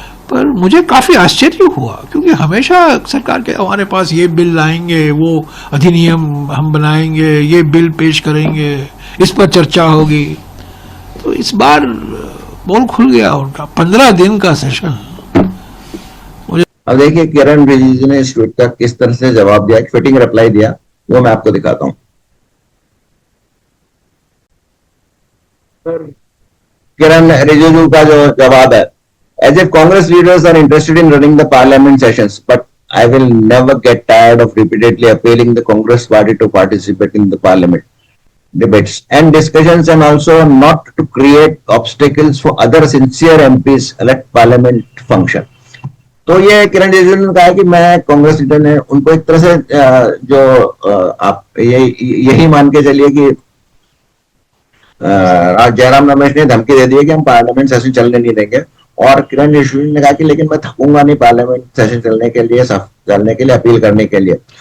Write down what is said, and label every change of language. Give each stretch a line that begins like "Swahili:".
Hindi: पर मुझे काफी आश्चर्य हुआ, क्योंकि हमेशा सरकार के हमारे पास ये बिल लाएंगे, वो अधिनियम हम बनाएंगे, ये बिल पेश करेंगे, इस पर चर्चा होगी। तो इस बार पोल खुल गया उनका, 15 दिन का सेशन। अब देखिए किरण रिजिजू ने इस ट्वीट का किस तरह से जवाब दिया, फिटिंग रिप्लाई दिया, वो मैं आपको दिखाता हूं। किरण रिजिजू का जो जवाब है,
English: as if Congress leaders are interested in running the parliament sessions, but I will never get tired of repeatedly appealing the Congress party to participate in the parliament debates and discussions, and also not to create obstacles for other sincere MPs let parliament function.
Hindi: तो ये किरण रिजिजू ने कहा कि मैं Congress leader ने उनको एक तरह से जो आप यही मान के चलिए कि जयराम रमेश ने धमकी दे दी है कि हम पार्लियामेंट सेशन चलने नहीं देंगे। और किरण रिजिजू ने कहा कि लेकिन मैं थकूंगा नहीं पार्लियामेंट सेशन चलने के लिए अपील करने के लिए।